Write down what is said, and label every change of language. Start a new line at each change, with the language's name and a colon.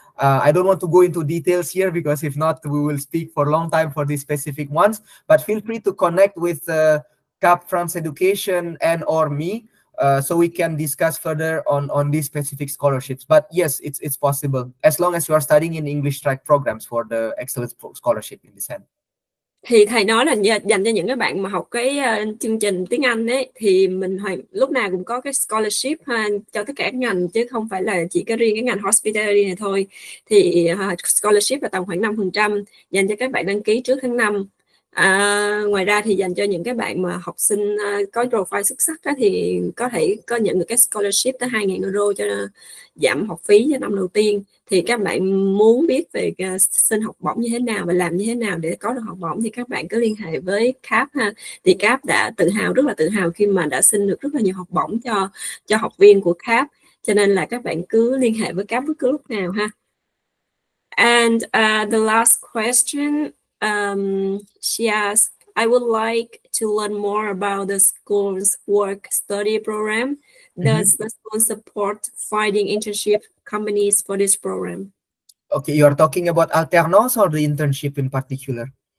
English: I don't want to go into details here, because if not, we will speak for a long time for these specific ones. But feel free to connect with CAP France Education and or me, so we can discuss further on these specific scholarships. But yes, it's possible, as long as you are studying in English track programs for the excellence scholarship in this hand.
Vietnamese: Thì thầy nói là dành cho những cái bạn mà học cái chương trình tiếng Anh ấy, thì mình lúc nào cũng có cái scholarship cho tất cả các ngành, chứ không phải là chỉ cái riêng cái ngành hospitality này thôi. Thì scholarship là tầm khoảng 5% dành cho các bạn đăng ký trước tháng 5. Ngoài ra thì dành cho những cái bạn mà học sinh có profile xuất sắc đó, thì có thể có nhận được cái scholarship tới 2.000 euro cho giảm học phí cho năm đầu tiên. Thì các bạn muốn biết về xin học bổng như thế nào và làm như thế nào để có được học bổng thì các bạn cứ liên hệ với CAP ha. Thì CAP đã rất là tự hào khi mà đã xin được rất là nhiều học bổng cho học viên của CAP, cho nên là các bạn cứ liên hệ với CAP bất cứ lúc nào ha.
English: And the last question, she asked, I would like to learn more about the school's work-study program. Does the school support finding internship companies for this program? Okay, you are talking about alternance or the internship in particular?